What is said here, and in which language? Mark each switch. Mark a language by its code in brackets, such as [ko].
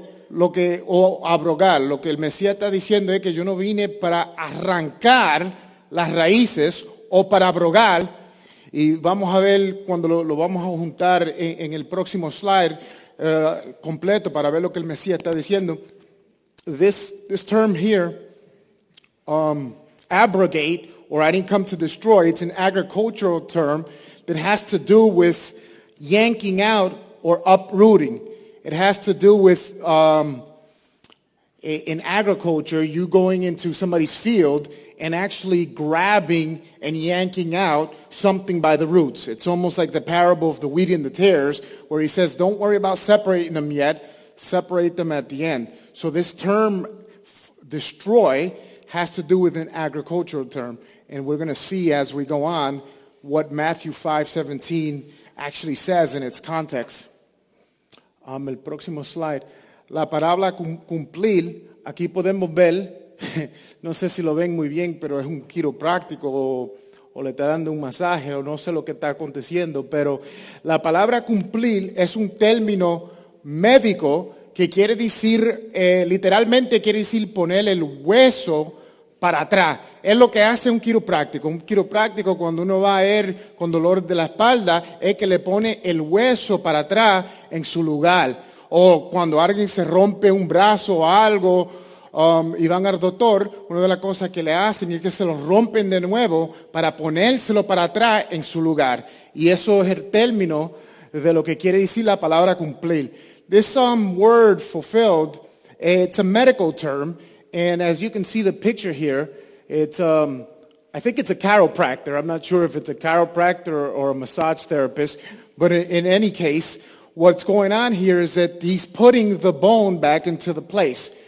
[es] O abrogar. Lo que el Mesías está diciendo es que yo no vine para arrancar las raíces o para abrogar. Y vamos a ver cuando lo vamos a juntar en el próximo slide completo para ver lo que el Mesías está diciendo. [en] This term here, abrogate, or I didn't come to destroy, it's an agricultural term that has to do with yanking out or uprooting. It has to do with, in agriculture, you going into somebody's field and actually grabbing and yanking out something by the roots. It's almost like the parable of the wheat and the tares, where he says, don't worry about separating them yet, separate them at the end. So this term, destroy, has to do with an agricultural term. And we're going to see as we go on what Matthew 5:17 actually says in its context. [es] El próximo slide. La palabra cumplir, aquí podemos ver, no sé si lo ven muy bien, pero es un quiropráctico o le está dando un masaje o no sé lo que está aconteciendo, pero la palabra cumplir es un término médico que quiere decir, literalmente quiere decir poner el hueso para atrás. Es lo que hace un quiropráctico. Un quiropráctico, cuando uno va a ir con dolor de la espalda, es que le pone el hueso para atrás en su lugar. O cuando alguien se rompe un brazo o algo, y van al doctor, una de las cosas que le hacen es que se lo rompen de nuevo para ponérselo para atrás en su lugar. Y eso es el término de lo que quiere decir la palabra cumplir. [en] This word fulfilled, it's a medical term, and as you can see the picture here, it's I think it's a chiropractor. I'm not sure if it's a chiropractor or a massage therapist, but in any case, what's going on here is that he's putting the bone back into the place.